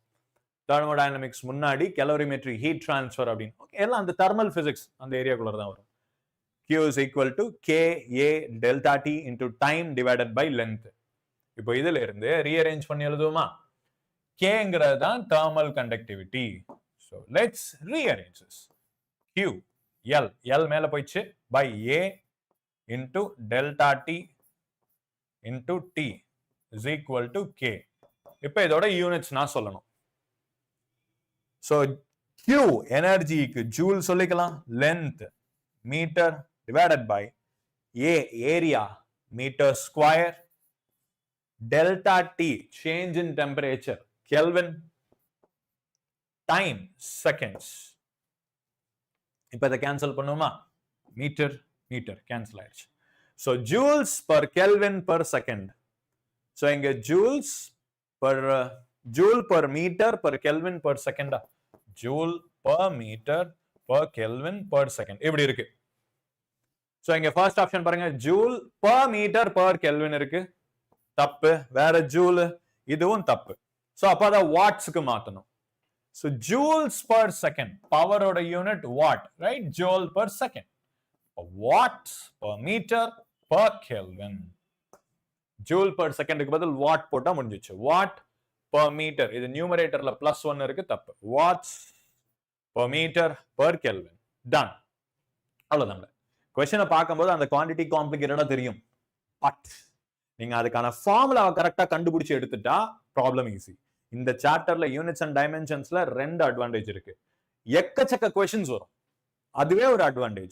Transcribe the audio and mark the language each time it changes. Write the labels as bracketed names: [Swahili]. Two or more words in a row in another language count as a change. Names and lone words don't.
[Tamil] thermodynamics முன்னாடி [English] calorimetry heat transfer [Tamil] அப்படின்னு. ஓகே, எல்லாம் அந்த [English] thermal physics [Tamil] அந்த ஏரியாக்குள்ள தான் வரும். [English] Q is equal to K A delta T into time divided by length. [Tamil] இப்போ இதுல இருந்து ரீஅரேஞ்ச் பண்ணி எழுதுவோமா? Kங்கிறது தான் [English] thermal conductivity. So let's rearrange this. Q L [Tamil] மேல போயிடுச்சு [English] by A into delta T into T is equal to K. [Tamil] இப்போ இதோட யூனிட்ஸ் நான் சொல்லணும். [English] So Q [Tamil] எனர்ஜிக்கு ஜூல் சொல்லிக்கலாம், [English] length மீட்டர் divided by A area meter square, delta T change in temperature Kelvin, time seconds. [Tamil] இப்போ இதை கேன்சல் பண்ணுவோமா? மீட்டர் கேன்சல் ஆயிடுச்சு. [English] So joules per Kelvin per second. So இங்க joules joule per meter per Kelvin per second. joule per meter per Kelvin per second [Tamil] இப்படி இருக்கு. So இங்க [English] first option [Tamil] பாருங்க, [English] joule per meter per Kelvin [Tamil] இருக்கு, தப்பு. வேற joule, இதுவும் தப்பு. So அப்ப அத வாட்ஸ்க்கு மாத்தணும். [English] So joules per second, power ஓட யூனிட் watt, right? joule per second. Watts per meter per Kelvin. joule per second [Tamil] க்கு பதில் watt போட்டா முடிஞ்சிச்சு. [English] watt per meter, [Tamil] இது நியூமரேட்டர்ல +1 இருக்கு, தப்பு. [English] watts per meter per Kelvin. [Tamil] done. அவ்வளவுதாங்க. क्वेश्चனை பார்க்கும்போது அந்த குவாண்டிட்டி காம்ப்ளிகேட்டடா தெரியும், பட் நீங்க அதுக்கான ஃபார்முலாவை கரெக்டா கண்டுபிடிச்சு எடுத்துட்டா [English] problem easy. [Tamil] இந்த சாப்டர்ல [English] units and dimensions [Tamil] 2 அட்வான்டேஜ் இருக்கு. எக்கச்சக்க क्वेश्चंस வரும், அதுவே ஒரு அட்வான்டேஜ்.